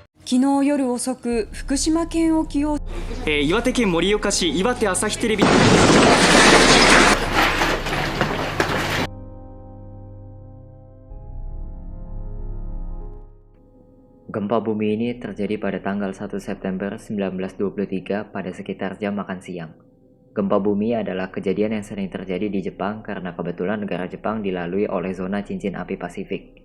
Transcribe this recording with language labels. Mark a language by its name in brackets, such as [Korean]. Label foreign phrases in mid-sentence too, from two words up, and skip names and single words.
[Japanese] 昨日夜遅く福島県沖を岩手県盛岡市岩手朝日テレビ。 [Indonesian] Gempa bumi ini terjadi pada tanggal 1 September 1923 pada sekitar jam makan siang. Gempa bumi adalah kejadian yang sering terjadi di Jepang karena kebetulan negara Jepang dilalui oleh zona cincin api Pasifik.